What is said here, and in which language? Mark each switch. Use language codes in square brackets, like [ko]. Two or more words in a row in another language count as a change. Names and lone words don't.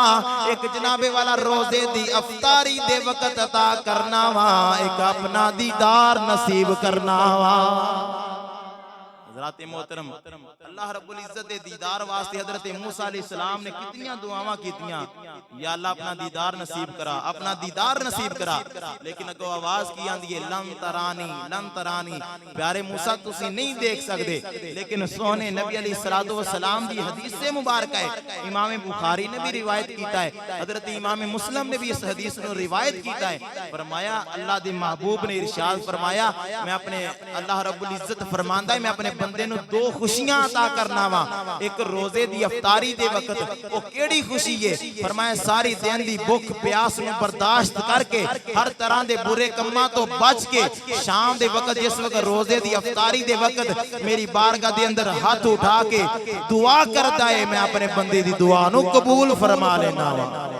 [pa] ایک جنابِ والا روزے دی افطاری دے وقت عطا کرنا واں، ایک اپنا دیدار نصیب کرنا واں. حضرات محترم [ar] الله رب العزة [pa] دے دیدار واسطے حضرت موسیٰ علیہ السلام نے کتنی دعاواں کیتیاں, [ar] يا الله [pa] اپنا دیدار نصیب کرا، اپنا دیدار نصیب کرا. لیکن اگوں آواز کی آندی ہے [ar] لن تراني، لن تراني. [pa] پیارے موسیٰ تسی نہیں دیکھ سکدے، لیکن سوہنے نبی [ar] عليه الصلاة والسلام [pa] دی حدیث سے مبارک ہے، امام بخاری نے بھی روایت کیتا ہے، حضرت امام مسلم نے بھی اس حدیث کو روایت کیتا ہے. فرمایا اللہ دے محبوب نے ارشاد فرمایا میں اپنے اللہ [ar] رب العزة [pa] فرماندا ہے میں اپنے بندے نوں دو خوشیاں عطا کرنا واں. ایک روزے دی افطاری دے وقت او کیہڑی خوشی ہے فرمایا ساری دن دی بھکھ پیاس نوں برداشت کر کے ہر طرح دے برے کماں توں بچ کے شام دے وقت جس وقت روزے دی افطاری دے وقت میری بارگاہ دے اندر ہاتھ اٹھا کے دعا کرتا ہے میں اپنے بندے دی دعا نوں قبول فرما لینا واں.